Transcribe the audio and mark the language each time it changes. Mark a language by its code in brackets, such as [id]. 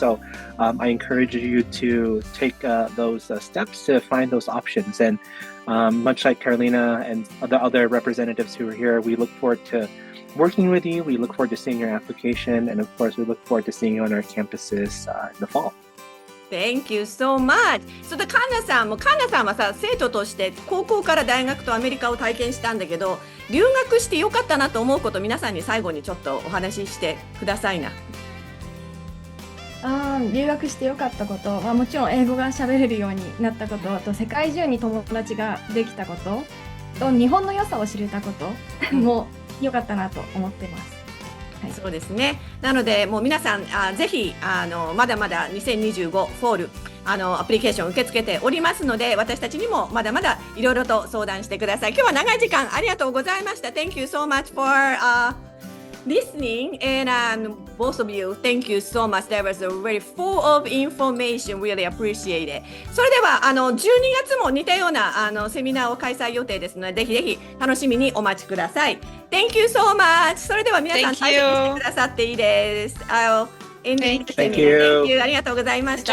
[en] So I encourage you to take those steps to find those options. And much like Carolina and the other representatives who are here, we look forward to working with you. We look forward to seeing your application. And of course, we look forward to seeing you on our campuses in the fall. Thank you so much. [ja] それでカンナさんはさ、生徒として高校から大学とアメリカを体験したんだけど、留学してよかったなと思うこと、皆さんに最後にちょっとお話ししてくださいな。留学してよかったことはもちろん英語が喋れるようになったことと、世界中に友達ができたことと、日本の良さを知れたことも良かったなと思ってます。はい、そうですね。なのでもう皆さんぜひまだまだ2025フォールアプリケーション受け付けておりますので、私たちにもまだまだいろいろと相談してください。今日は長い時間ありがとうございました。 [en] Thank you so much for listening, and both of you, thank you so much. That was very full of information. Really appreciate it. [ja] それでは12月も似たようなセミナーを開催予定ですので、ぜひぜひ楽しみにお待ちください。 [en] Thank you so much. [ja] それでは皆さん大切にしてくださっていいです。 [en] I'll end the seminar. Thank you. [ja] ありがとうございました。